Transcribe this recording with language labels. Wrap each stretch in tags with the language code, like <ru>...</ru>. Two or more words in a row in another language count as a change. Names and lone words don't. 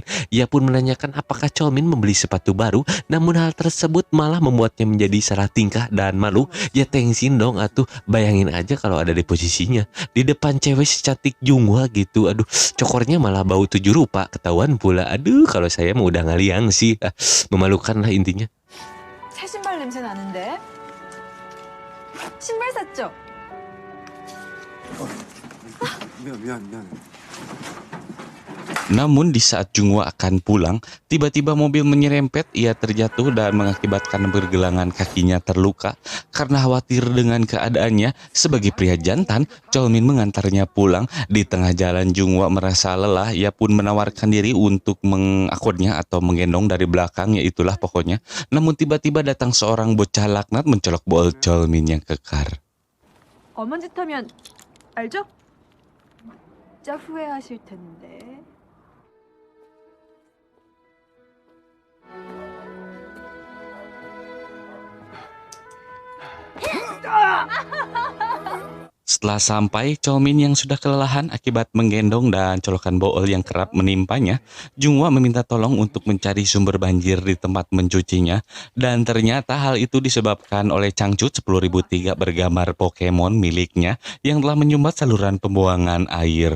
<id>Ia pun menanyakan apakah Cholmin membeli sepatu baru, namun hal tersebut malah membuatnya menjadi salah tingkah dan malu. Ya tengsin dong atuh, bayangin aja kalau ada di posisinya di depan cewek secantik Jungwa gitu. Aduh, cokornya malah bau 7 rupa, ketahuan pula. Aduh, kalau saya mah udah ngaliang sih. Memalukan lah intinya.</id> <ko>새 신발 냄새 나는데? 신발 샀죠? 미안해.</ko> <id>Namun di saat Jungwa akan pulang, tiba-tiba mobil menyerempet, ia terjatuh dan mengakibatkan pergelangan kakinya terluka. Karena khawatir dengan keadaannya, sebagai pria jantan, Cholmin mengantarnya pulang. Di tengah jalan Jungwa merasa lelah, ia pun menawarkan diri untuk mengakurnya atau menggendong dari belakang, yaitulah pokoknya. Namun tiba-tiba datang seorang bocah laknat mencolok bol Cholmin yang kekar.</id> <ko>엄한 짓 하면 알죠? 진짜 후회하실 텐데.</ko> <id>Setelah sampai, Cholmin yang sudah kelelahan akibat menggendong dan colokan bool yang kerap menimpanya, Jungwa meminta tolong untuk mencari sumber banjir di tempat mencucinya, dan ternyata hal itu disebabkan oleh Changcut 10.003 bergambar Pokemon miliknya yang telah menyumbat saluran pembuangan air.</id>